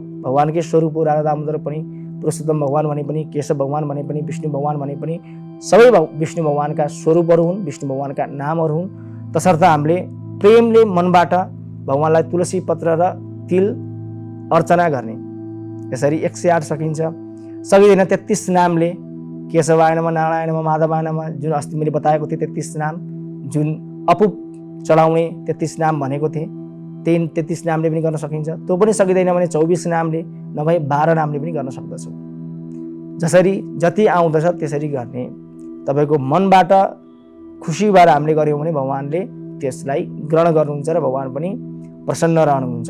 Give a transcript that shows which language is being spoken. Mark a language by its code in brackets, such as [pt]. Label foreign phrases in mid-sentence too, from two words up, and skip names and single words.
[ne] भगवानकै स्वरूप हो राधा दामोदर पनि, पुरुषोत्तम भगवान भने पनि, केशव भगवान भने पनि, विष्णु भगवान भने पनि सबै विष्णु भगवानका स्वरूपहरू हुन्, विष्णु भगवानका नामहरू हुन्। तसर्थ हामीले प्रेमले मनबाट भगवानलाई तुलसी पत्र र तिल अर्चना गर्ने। यसरी 108 सकिन्छ। सकिँदैन 33 नामले, [sa] केशवाय नमः, नारायण नमः, माधवाय नमः, [ne] जुन अस्ति मैले बताएको थिएँ 33 नाम, जुन अपुप चढाउने 33 नाम भनेको थिएँ, त्यही 33 नामले पनि गर्न सकिन्छ। त्यो पनि सकिँदैन भने 24 नामले नभए 12 नामले पनि गर्न सक्दछौँ। जसरी जति आउँदछ त्यसरी गर्ने। तपाईको मनबाट खुसी भएर हामीले गर्यौँ भने भगवानले त्यसलाई ग्रहण गर्नुहुन्छ र भगवान पनि प्रसन्न रहनुहुन्छ।